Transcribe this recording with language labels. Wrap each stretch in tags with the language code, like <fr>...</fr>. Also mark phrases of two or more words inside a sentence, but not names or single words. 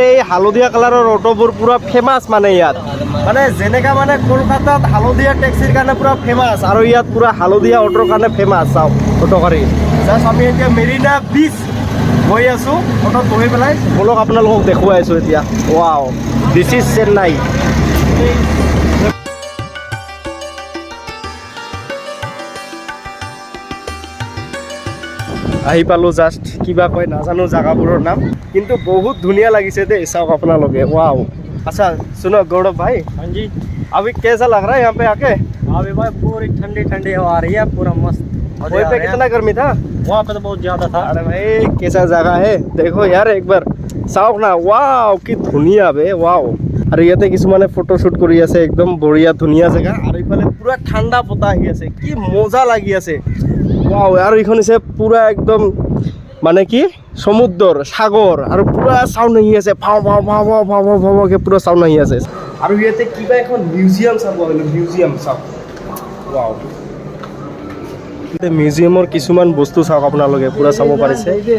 <as>এই হালধীয়া কালাৰৰ অটোবোৰ পুৰা ফেমাছ মানে ইয়াত মানে যেনেকা মানে কলকাতাত হালধীয়া টেক্সিৰ কাৰণে পুৰা ফেমাছ আৰু ইয়াত পুৰা হালধীয়া অটোৰ কাৰণে ফেমাছ চাওক অটোকাৰী জাষ্ট আমি এতিয়া মেৰিনা বিচ গৈ আছোঁ অটোত বহি পেলাই বলক আপোনালোকক দেখুৱাই আছোঁ এতিয়া</as> <en>wow this is Chennai</en> <as>আহি পালোঁ জাষ্ট কিবা কয় নাজানো জাগাবোৰৰ নাম কিন্তু বহুত ধুনীয়া লাগিছে দেই চাওক আপোনালোকে ৱাও</as> <hi>अच्छा सुनो गौरव भाई हाँ जी अभी कैसा लग रहा है यहाँ पे आके अभी भाई पूरी ठंडी ठंडी हवा आ रही है पूरा मस्त वहीं पे कितना गर्मी था वहाँ पे तो बहुत ज्यादा था अरे भाई कैसा जगह है देखो यार एक बार</hi> <as>চাওক না ৱাও কি ধুনীয়া বে ৱাও আৰু ইয়াতে কিছুমানে ফটোশ্বুট কৰি আছে একদম বঢ়িয়া ধুনীয়া জেগা আৰু ইফালে পুৰা ঠাণ্ডা বতাহ আহি আছে কি মজা লাগি আছে ৱাও আৰু এইখন হৈছে পুৰা একদম মানে কি সমুদ্ৰ সাগৰ আৰু পুৰা সাউণ্ড আহি আছে ভাও ভাও ভাও ভাও ভাও ভাও ভাওকে পুৰা সাউণ্ড আহি আছে আৰু ইয়াতে কিবা এখন মিউজিয়াম চাব আহিলোঁ মিউজিয়াম চাওক ৱাও মিউজিয়ামৰ কিছুমান বস্তু চাওক আপোনালোকে পুৰা চাব পাৰিছে</as>